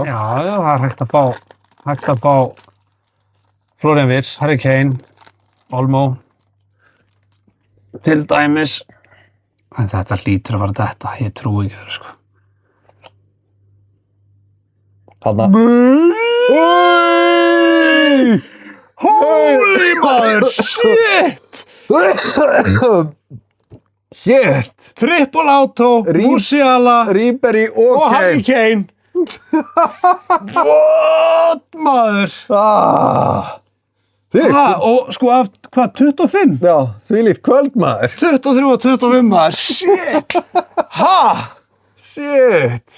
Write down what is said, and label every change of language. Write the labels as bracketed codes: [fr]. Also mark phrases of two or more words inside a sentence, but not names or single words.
[is] Já, það er hægt að fá Florian Wirtz, Harry Kane, Olmo, til dæmis. En þetta hlýtur að fara þetta, ég trúi ekki það, sko. Þarna. Holy maður, shit! Shit! Triple Auto, Musiala Ribery og Harry Kane. What, maður? Og sko af, hvað, 25? Já, þvílíkt kvöld, maður. 23 og 25, maður, shit! Shit!